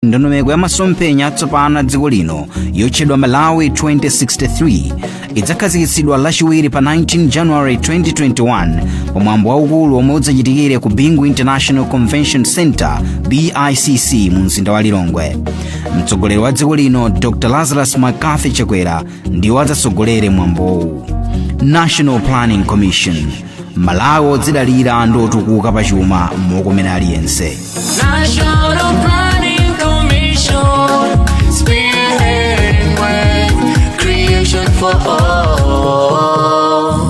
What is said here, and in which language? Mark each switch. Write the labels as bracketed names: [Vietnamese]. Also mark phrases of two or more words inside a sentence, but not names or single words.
[Nyanja] Ndondomeko ya masomphenya atsopano a dziko lino yotchedwa Malawi 2063 idzakhazikitsidwa lachiwiri pa 19 January 2021 pamwambo waukulu omwe udzachitikire ku Bingu International Convention Center BICC mu mzinda wa Lilongwe. Mtsogoleri wa dziko lino Dr. Lazarus McCarthy Chakwera ndiwo adzatsogolere mwambowu. National Planning Commission, Malawi odzidalira ndi otukuka pachuma mokomera aliyense. [English] National Planning Commission, spearheading wealth creation for all.